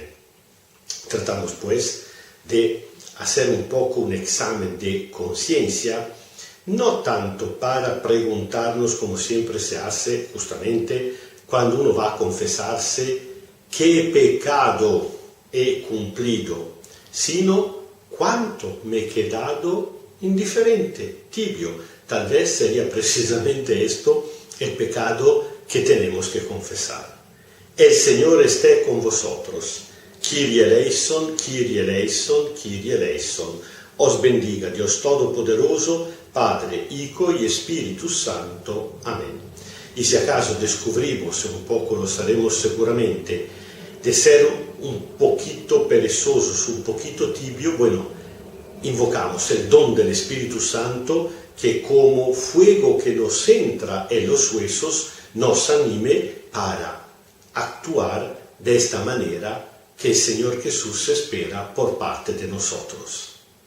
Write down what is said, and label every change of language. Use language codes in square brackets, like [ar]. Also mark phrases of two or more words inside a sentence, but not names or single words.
[es] Tratamos pues de hacer un poco un examen de conciencia, no tanto para preguntarnos, como siempre se hace justamente cuando uno va a confesarse, qué pecado he cumplido, sino cuánto me he quedado indiferente, tibio. Tal vez sería precisamente esto el pecado que tenemos que confesar. El Señor esté con vosotros. [el] Kyrie eleison, Kyrie eleison, Kyrie eleison. [es] Os bendiga Dios Todopoderoso, Padre, Hijo y Espíritu Santo. Amén. Y si acaso descubrimos, un poco lo saremos seguramente, de ser un poquito perezosos, un poquito tibio, bueno, invocamos el don del Espíritu Santo que como fuego que nos entra en los huesos nos anime para actuar de esta manera que el Señor Jesús espera por parte de nosotros.